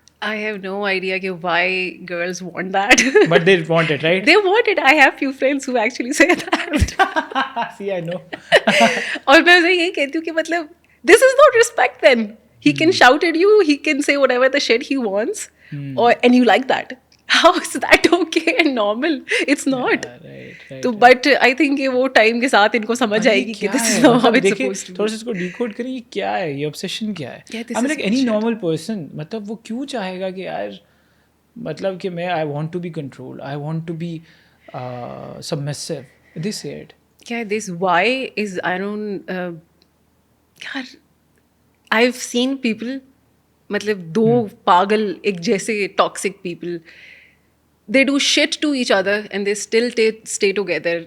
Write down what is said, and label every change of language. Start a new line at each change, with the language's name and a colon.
English: I have no idea کہ why girls want that. But they want it, right? They want it. I have few friends who actually say that. See, I know.
Urdu: اور میں اسے یہی کہتی ہوں کہ مطلب
English: this is not respect then. He can shout at you, he can say whatever the shit he wants, and you like that. How is that okay and normal? It's not.
Urdu: تو
English: but I think
Urdu: وہ time کے ساتھ ان کو سمجھ آئے گی کہ
English: this is how it's supposed to be.
Urdu: تھوڑا سا اس کو ڈیکوڈ کریں, یہ کیا ہے, یہ obsession کیا ہے.
English: I'm like any normal person,
Urdu: مطلب وہ کیوں چاہے گا کہ یار مطلب کہ میں
English: I want to be controlled, I want to be submissive. They say it. کیا this why is I don't یار I've seen people,
Urdu: مطلب دو پاگل ایک جیسے toxic people,
English: they do shit to each other and they still stay together.